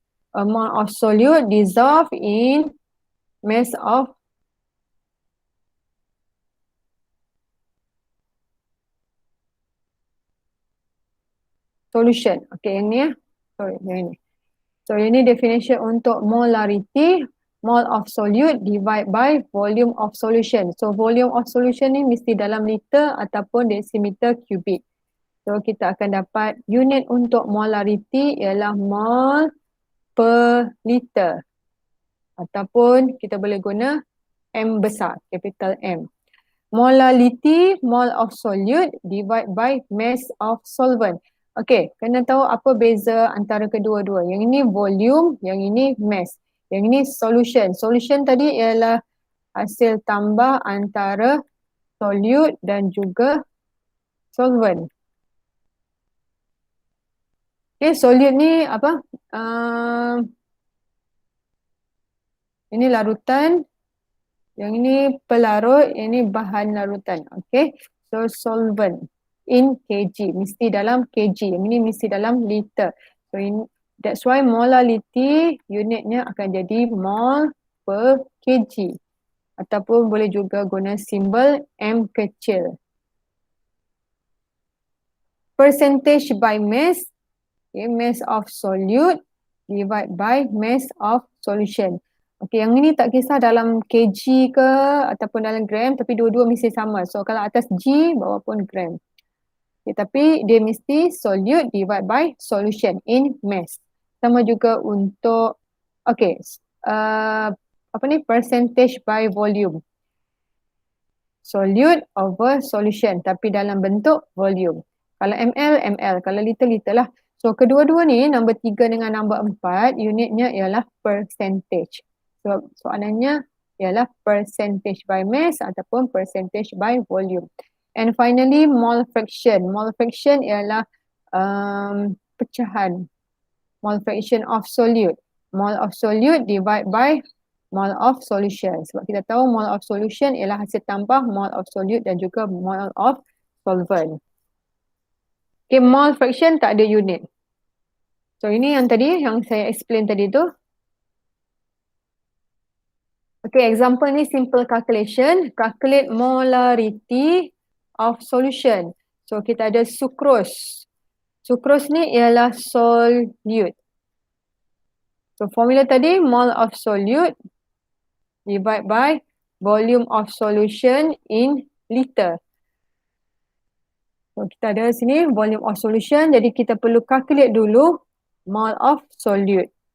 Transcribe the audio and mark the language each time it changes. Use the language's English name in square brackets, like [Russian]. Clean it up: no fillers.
[English] A mole of solute dissolved in mass of solution. [Malay] Okay, yang ni ya. [English] Sorry, [Malay] yang ini. [English] So ini definition untuk molarity. Mole of solute divide by volume of solution. [Malay] So [English] volume of solution [Malay] ni mesti dalam liter ataupun desimeter kubik. So kita akan dapat unit untuk molarity ialah mole per liter. Ataupun kita boleh guna M besar, capital M. [English] Molality, mole of solute divide by mass of solvent. [Malay] Okay, kena tahu apa beza antara kedua-dua. Yang ini volume, yang ini mass. Yang ini solution. Solution tadi ialah hasil tambah antara solute dan juga solvent. Okay, solute ni apa? Ini larutan. Yang ini pelarut, ini bahan larutan. [English] Okay, so solvent in kg. [Malay] Mesti dalam kg. Yang ini mesti dalam liter. [English] So that's why [Malay] molality unitnya akan jadi mole per kg. Ataupun boleh juga guna simbol M kecil. [English] Percentage by mass. Okay, mass of solute divide by mass of solution. [Malay] Okay, yang ini tak kisah dalam kg ke ataupun dalam gram, tapi dua-dua mesti sama. So kalau atas G, bawah pun gram. Okay, tapi dia mesti [English] solute divide by solution in mass. [Malay] Sama juga untuk, okay, apa ni, percentage by volume. [English] Solute over solution, [Malay] tapi dalam bentuk volume. Kalau ml, ml. Kalau liter, liter lah. So kedua-dua ni, nombor 3 dengan nombor 4, unitnya ialah percentage. [English] So [Malay] soalannya ialah [English] percentage by mass [Malay] ataupun [English] percentage by volume. And finally, mole fraction. [Malay] Mole fraction ialah pecahan. [English] Mole fraction of solute. Mole of solute divide by mole of solution. [Malay] Sebab kita tahu mole of solution ialah hasil tambah mole of solute dan juga mole of solvent. Okay, mole fraction tak ada unit. So ini yang tadi, yang saya explain tadi tu. [English] Okay, example ni simple calculation. Calculate molarity of solution. [Malay] So kita ada [English] sucrose. [Malay] Sucrose ni ialah solute. [English] So formula [Malay] tadi [English] mole of solute divide by volume of solution in liter. [Malay] So kita ada sini volume of solution, jadi kita perlu calculate dulu mole of solute.